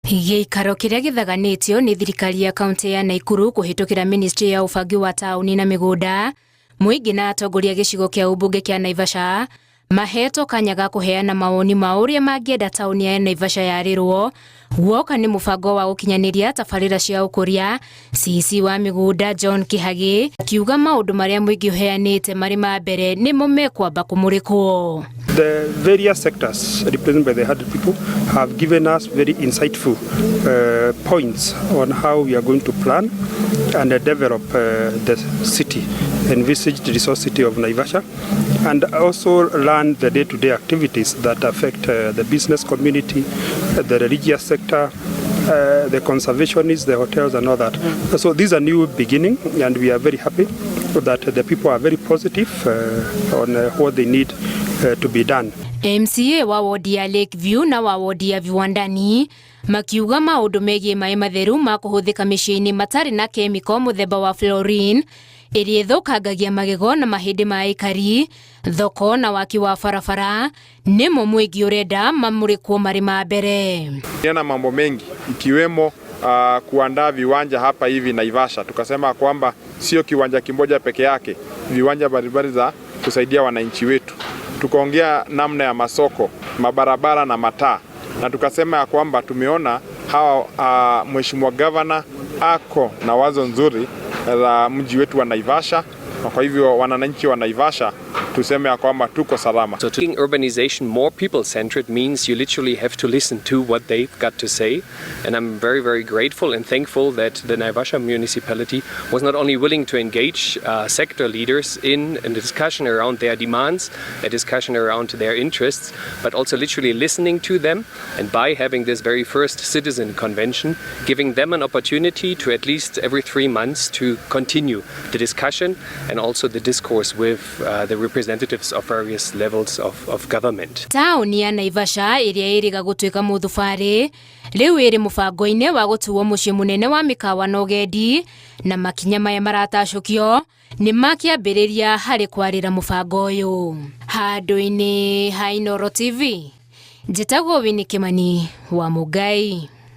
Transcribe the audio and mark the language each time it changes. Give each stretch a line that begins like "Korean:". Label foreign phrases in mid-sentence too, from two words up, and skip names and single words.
Kikuyu: Ikĩro kĩrĩa gĩthaganĩtio nĩ thirikari ya kaunti ya Naikuru kũhĩtũkĩra ministry ya ũbangi wa taũni na mĩgũnda, mũingĩ na atongoria gĩcigo kĩa ũmbunge kĩa Naivasha mahetwo kanya ga kũheana mawoni ma ũrĩa mangĩenda taũni ya Naivasha yarĩrwo. Guoka nĩ mũbango wa gũkinyanĩria tabarĩra cia ũkũria. CC wa mĩgũnda John Kĩhagĩ akiuga maũndũ marĩa mũingĩ ũheanĩte marĩ ma mbere nĩmo mekwamba kũmũrĩkwo.
English: The various sectors represented by the 100 people have given us very insightful points on how we are going to plan and develop the city, envisaged resource city of Naivasha, and also learn the day-to-day activities that affect the business community, the religious sector, the conservationists, the hotels and all that. So this is a new beginning and we are very happy that the people are very positive on what they need to be done.
Kikuyu: MCA wa wodi ya Lakeview na wa wodi ya Viwandani makiuga maũndũ megiĩ maĩ matheru ma kũhũthĩka mĩciĩ-inĩ matarĩ na kemiko mũthemba wa fluorine ĩrĩa ĩthũkangagia magego na mahĩndĩ ma aikari, thoko na waki wa barabara nĩmo mũingĩ ũrenda mamũrĩkwo marĩ ma mbere.
Swahili: Yana mambo mengi ikiwemo kuandaa viwanja hapa hivi Naivasha. Tukasema kwamba sio kiwanja kimoja peke yake, viwanja mbalimbali za kusaidia wananchi wetu. Tukaongea namna ya masoko, mabarabara na mataa, na tukasema ya kwamba tumeona hawa mheshimiwa governor ako na wazo nzuri la mji wetu wa Naivasha, na kwa hivyo wananchi wa Naivasha tuseme ya kwamba tuko salama.
English: So making urbanization more people-centered means you literally have to listen to what they've got to say, and I'm very, very grateful and thankful that the Naivasha municipality was not only willing to engage sector leaders in a discussion around their demands, a discussion around their interests, but also literally listening to them, and by having this very first citizen convention, giving them an opportunity to at least every 3 months to continue the discussion and also the discourse with the representatives of various levels of government.
Kikuyu: Taũni ya Naivasha ĩrĩa ĩrĩga gũtuĩka mũthubarĩ rĩu ĩrĩ mũbango-inĩ wa gũtuo mũciĩ mũnene wa mĩkawa na ũgendi, na makinya maya maratacũkio nĩ makĩambĩrĩria harĩ kwarĩra mũbango ũyũ. Handũ-inĩ ha Ikĩro TV, njĩtagwo Wini Kĩmani wa Mũngai.